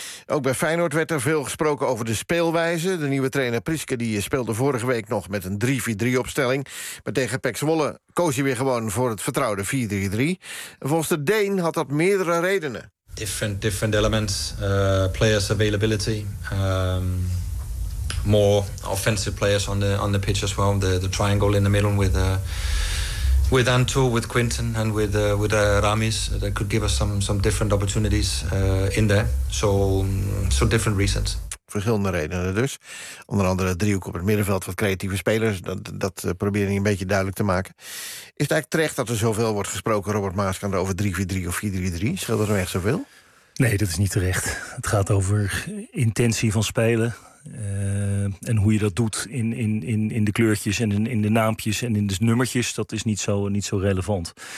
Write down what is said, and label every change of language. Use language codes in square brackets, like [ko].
[nl] Ook bij Feyenoord werd er veel gesproken over de speelwijze. De nieuwe trainer Priske die speelde vorige week nog met een 3-4-3-opstelling. Maar tegen PEC Zwolle koos hij weer gewoon voor het vertrouwde 4-3-3. En volgens de Deen had dat meerdere redenen. [en] Different elements. Players availability. More offensive players on the pitch as well. The triangle in the middle with... With Anto, with Quinton, and with Ramis, that could give us some different opportunities in there. So different reasons. [nl] Verschillende redenen dus. Onder andere het driehoek op het middenveld, wat creatieve spelers. Dat probeer ik een beetje duidelijk te maken. Is het eigenlijk terecht dat er zoveel wordt gesproken, Robert Maaskant, over 3-4-3 of 4-3-3? Scheelt er echt zoveel? Nee, dat is niet terecht. Het gaat over intentie van spelen. En hoe je dat doet in de kleurtjes en in de naampjes en in de nummertjes, dat is niet zo relevant.